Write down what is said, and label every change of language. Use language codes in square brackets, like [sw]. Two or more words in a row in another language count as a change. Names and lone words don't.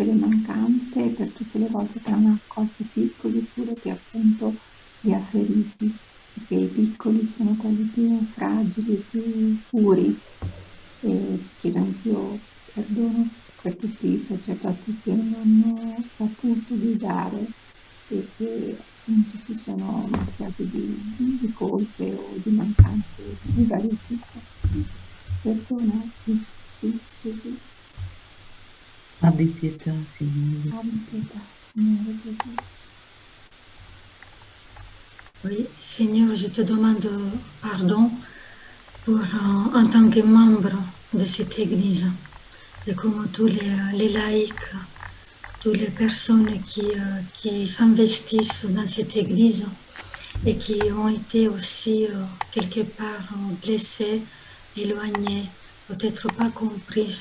[it] le mancanze, per tutte le volte che non ha accolto i piccoli, pure che appunto li ha feriti, perché i piccoli sono quelli più fragili, più puri, e chiedo anch'io perdono per tutti i sacerdoti che non hanno saputo guidare e che appunto si sono macchiati di colpe o di mancanze di vario tipo. Perdonati, sì, Gesù. Abbi pietà, Signore. Abbi pietà, Signore Gesù. [fr] Oui, Seigneur, je te demande pardon pour, en tant que membre de cette Église, et comme tous les laïcs, toutes les personnes qui s'investissent dans cette Église et qui ont été aussi quelque part blessées, éloignées, peut-être pas comprises.